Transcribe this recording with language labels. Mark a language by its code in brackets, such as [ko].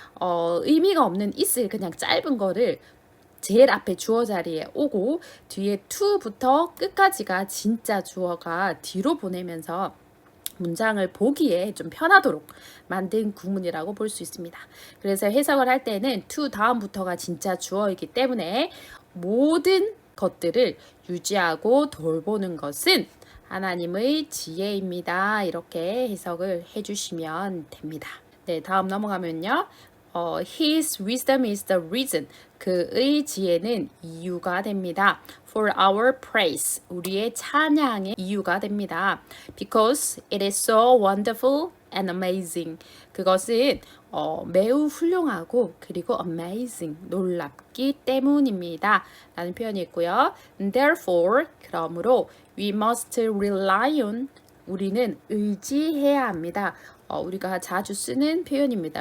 [ko] 의미가 없는 is를 그냥 짧은 거를 제일 앞에 주어 자리에 오고 뒤에 to부터 끝까지가 진짜 주어가 뒤로 보내면서 문장을 보기에 좀 편하도록 만든 구문이라고 볼 수 있습니다. 그래서 해석을 할 때는 to 다음부터가 진짜 주어이기 때문에 모든 것들을 유지하고 돌보는 것은 하나님의 지혜입니다. 이렇게 해석을 해주시면 됩니다. 네, 다음 넘어가면요. [en] His wisdom is the reason. [ko] 그의 지혜는 이유가 됩니다. [en] For our praise. [ko] 우리의 찬양의 이유가 됩니다. [en] Because it is so wonderful and amazing. [ko] 그것은 매우 훌륭하고 그리고 amazing, 놀랍기 때문입니다. 라는 표현이 있고요. [en] Therefore, [ko] 그러므로 [en] we must rely on. [ko] 우리는 의지해야 합니다. 우리가 자주 쓰는 표현입니다.